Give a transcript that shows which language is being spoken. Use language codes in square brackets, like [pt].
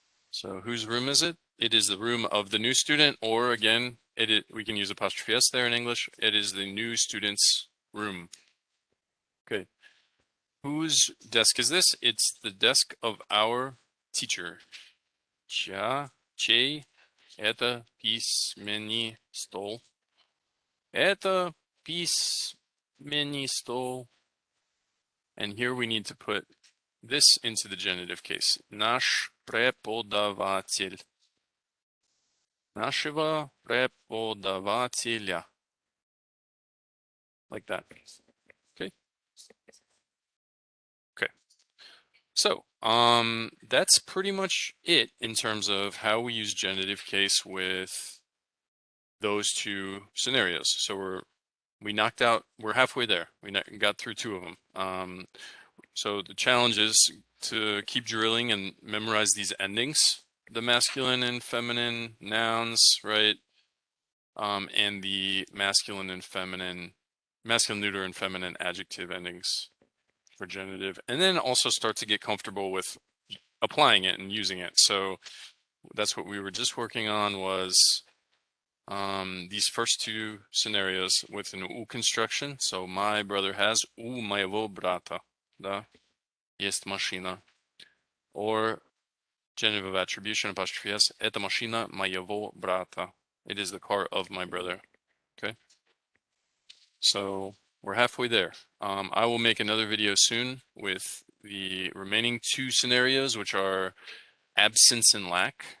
[en] So whose room is it? It is the room of the new student, or again, we can use apostrophe S there in English. It is the new student's room. Okay. Whose desk is this? It's the desk of our teacher. [ru] Чей это письменный стол? Это письменный стол. [en] And here we need to put this into the genitive case. [ru] Наш преподаватель. Нашего преподавателя. [en] Like that. Okay. Okay. So, that's pretty much it in terms of how we use genitive case with those two scenarios. So we're halfway there. We got through two of them. So the challenge is to keep drilling and memorize these endings, the masculine and feminine nouns, right? And the masculine, neuter and feminine adjective endings for genitive, and then also start to get comfortable with applying it and using it. So that's what we were just working on, was these first two scenarios with an U construction. So my brother has, [ru] у моего брата, да, есть машина. [en] Or genitive of attribution, apostrophe S, [ru] эта машина моего брата. [en] It is the car of my brother. Okay. So we're halfway there. I will make another video soon with the remaining two scenarios, which are absence and lack.